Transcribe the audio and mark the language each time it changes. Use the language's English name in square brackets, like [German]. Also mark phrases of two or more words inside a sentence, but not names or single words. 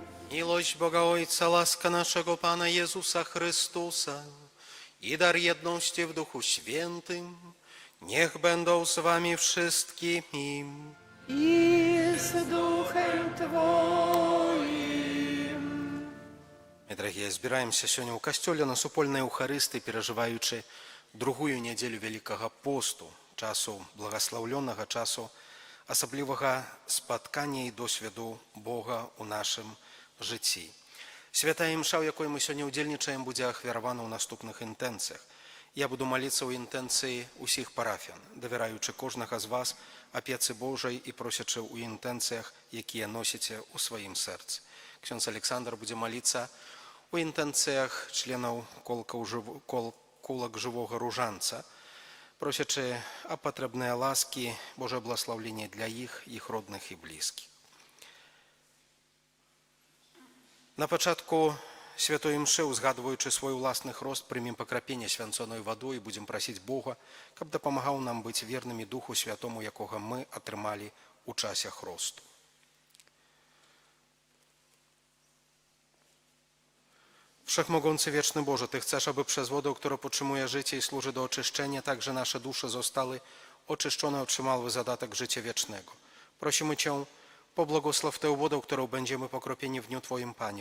[Polish] Miłość Boga Ojca, łaska naszego Pana Jezusa Chrystusa i dar jedności w Duchu Świętym niech będą z wami wszystkimi. I z Duchem Twoim. [Ukrainian] My, дорогие, збираємося сьогодні у костьолі на супольної Євхаристії, переживаючи другую неділю Великого посту, часу благословленого, часу особливого споткання і досвіду Бога у нашому житті. Свята імша, у якої ми сьогодні удільничаємо, буде ахвярована у наступних інтенціях. Я буду молитися у інтенції усіх парафіян, довіраючи кожного з вас опеці Божої і просячи у інтенціях, які носите у своїм серці. [Polish] Ksiądz Aleksander będzie [Ukrainian] молиться у інтенціях членів колок живого różańca, просячи о потрібної ласки, Боже благословення для їх родних і близьких. На початку Святої Мши, узгадуючи свій власний хрост, приймемо покропіння свяченою водою і будемо просити Бога, щоб допомагав нам бути вірними Духу Святому, якого ми отримали у часі хросту. [Polish] Wszechmogący Wieczny Boże, Ty chcesz, aby przez wodę, która podtrzymuje życie i służy do oczyszczenia, także nasze dusze zostały oczyszczone, otrzymały zadatek życia wiecznego. Prosimy Cię, pobłogosław tę wodę, którą będziemy pokropieni w dniu Twoim, Panie.